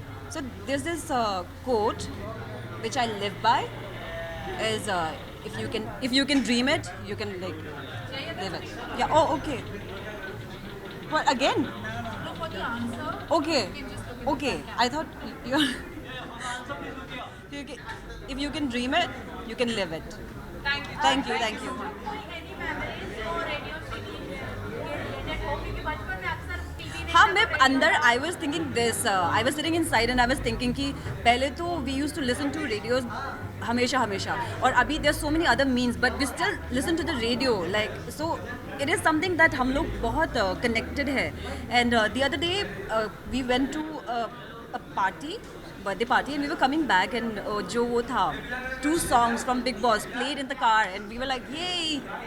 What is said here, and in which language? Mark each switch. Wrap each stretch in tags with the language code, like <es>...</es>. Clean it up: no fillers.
<en>So there's this quote which I live by is if you can dream it, you can like live it. Yeah. Oh, okay. What again? No, for the answer. Okay. Okay. I thought you're. If you can dream it, you can live it. Thank you. Thank you. Thank you.</en> <hi>कोई</hi> <en>any memories</en> <hi>जो radio city के related हो क्योंकि बचपन में अक्सर TV में हाँ मैं अंदर</hi> <en>I was thinking this I was sitting inside and I was thinking</en> <hi>कि पहले तो</hi> <en>we used to listen to radios हमेशा और अभी there's so many other means but we still listen to the radio like so it is something that</en> <hi>हम लोग बहुत connected है</hi> <en>and the other day we went to a party birthday party and we were coming back and</en> <hi>जो वो था</hi> <en>2 songs from Big Boss played in the car and we were like yay</en>